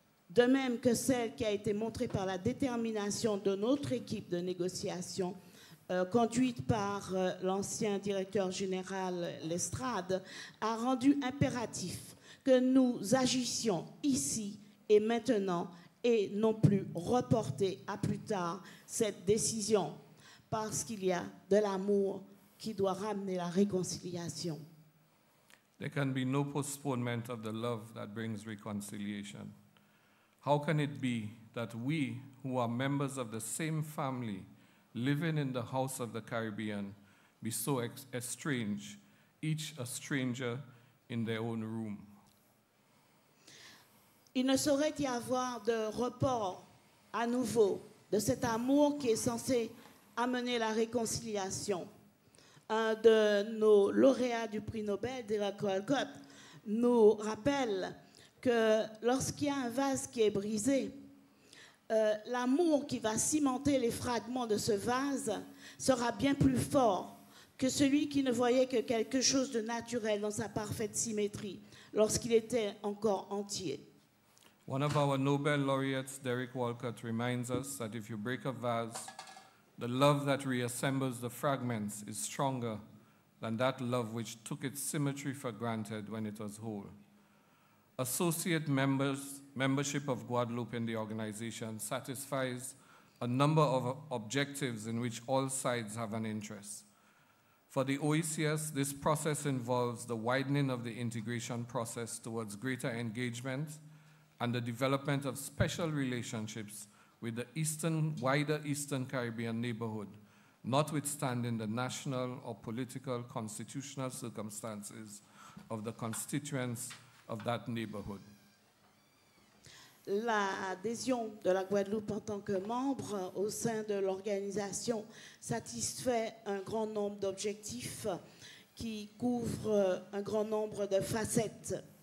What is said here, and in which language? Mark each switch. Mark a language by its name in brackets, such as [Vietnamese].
[French] de même que celle qui a été montrée par la détermination de notre équipe de négociation, conduite par l'ancien directeur général Lestrade, a rendu impératif que nous agissions ici et maintenant et non plus reporter à plus tard cette décision, parce qu'il y a de l'amour qui doit ramener la réconciliation. [English] There can be no postponement of the love that brings reconciliation. How can it be that we, who are members of the same family, living in the house of the Caribbean, be so estranged, each a stranger in their own room? [French] Il ne saurait y avoir de report à nouveau de cet amour qui est censé amener la réconciliation. Un de nos lauréats du prix Nobel, Derek Walcott, nous rappelle que lorsqu'il y a un vase qui est brisé, l'amour qui va cimenter les fragments de ce vase sera bien plus fort que celui qui ne voyait que quelque chose de naturel dans sa parfaite symétrie lorsqu'il était encore entier. [English] One of our Nobel laureates, Derek Walcott, reminds us that if you break a vase, the love that reassembles the fragments is stronger than that love which took its symmetry for granted when it was whole. Associate membership of Guadeloupe in the organization satisfies a number of objectives in which all sides have an interest. For the OECS, this process involves the widening of the integration process towards greater engagement and the development of special relationships with the wider Eastern Caribbean neighborhood, notwithstanding the national or political constitutional circumstances of the constituents of that neighborhood. [French] L'adhésion de la Guadeloupe en tant que membre au sein de l'organisation satisfait un grand nombre d'objectifs qui couvrent un grand nombre de facettes.